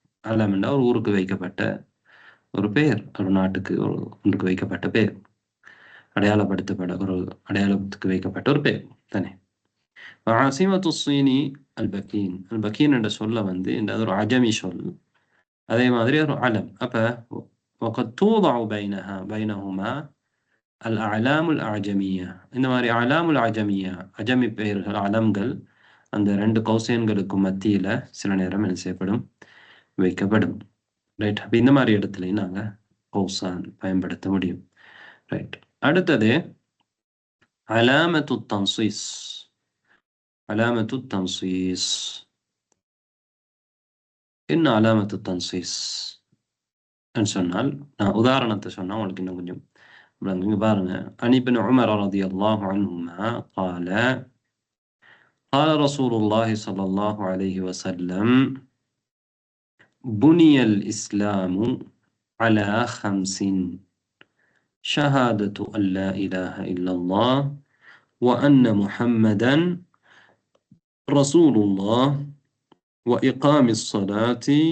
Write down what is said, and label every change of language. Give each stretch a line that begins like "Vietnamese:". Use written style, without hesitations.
Tamil: அலம்னா ஒரு ஊருக்கு வைக்கப்பட்ட ஒரு பெயர், ஒரு நாட்டுக்கு ஒன்றுக்கு வைக்கப்பட்ட பெயர், அடையாளப்படுத்தப்பட ஒரு அடையாளத்துக்கு வைக்கப்பட்ட ஒரு பெயர் தானே. ஆசிமத்து ஸீனி அல் பகீன். அல் பகீன் என்ற சொல்ல இந்த ஒரு அஜமி சொல், அதே மாதிரி ஒரு அலம்.
Arabic: அப்ப وقد توضع بينهما الأعلام الأعجمية.
Tamil: இந்த மாதிரி அலாமுல் அஜமியா, அஜமி பெயர்கள், அலம்கள் அந்த ரெண்டு கௌசேன்களுக்கு மத்தியில சில நேரம் என்ன செய்யப்படும்? வைக்கப்படும். ரைட். அப்ப இந்த மாதிரி இடத்துலையும் நாங்க கௌசான் பயன்படுத்த முடியும். ரைட். அடுத்தது அலாமத்து தன்சீஸ். அலாமத்து தன்சீஸ் என்ன? அலாமத்து தன்சீஸ் சொன்னால், நான் உதாரணத்தை சொன்னா உங்களுக்கு இன்னும் கொஞ்சம் இங்க பாருங்க.
Arabic: عن ابن عمر رضي الله عنهما قال قال رسول الله صلى الله عليه وسلم بني الإسلام على 5: شهادة أن لا إله إلا الله وأن محمدا رسول الله وإقام الصلاة